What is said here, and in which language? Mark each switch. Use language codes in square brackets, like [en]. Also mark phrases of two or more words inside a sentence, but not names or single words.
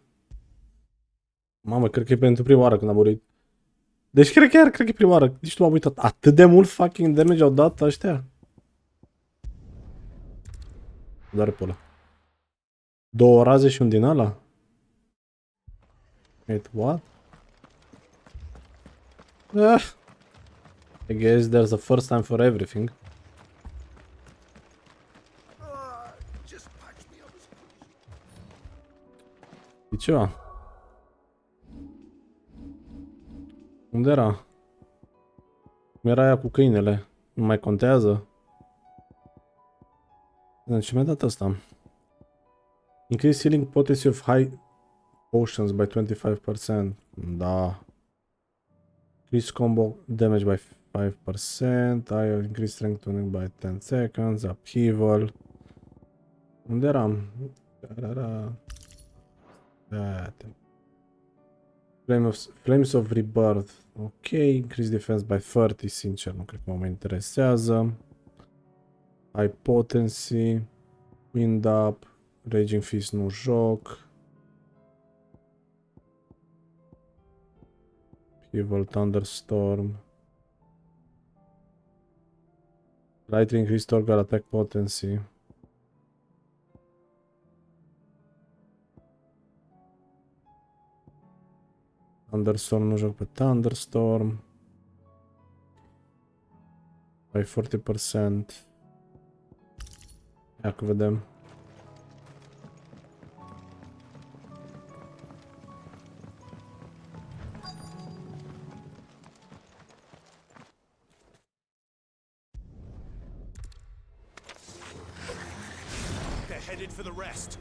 [ro] Mamă, cred că e pentru prima oară când am murit. Deci cred că e prima oară. Nici nu m-am uitat. Atât de mult [en] fucking damage [ro] au dat ăștia. Doar pe ăla. 2 raze și un din ăla? [en] Wait, what? I guess there's a first time for everything. [ro] E ceva. Unde era? Cum era aia cu câinele? Nu mai contează? Ce mi-a dat asta? [en] Increase healing potency of high potions by 25%. [ro] Da. [en] Increase combo damage by 5%. I increase strengthening by 10 seconds. Upheaval. [ro] Unde eram? Flames of Rebirth. [en] Ok, increase defense by 30, [ro] sincer, nu cred că mă interesează. High Potency. Wind Up. Raging Fist nu joc. Evil Thunderstorm. [en] Lightning Restore got attack potency. [ro] Thunderstorm nu joc pe Thunderstorm. [en] By 40%. [ro] Ia că vedem. [en] They're headed for the rest.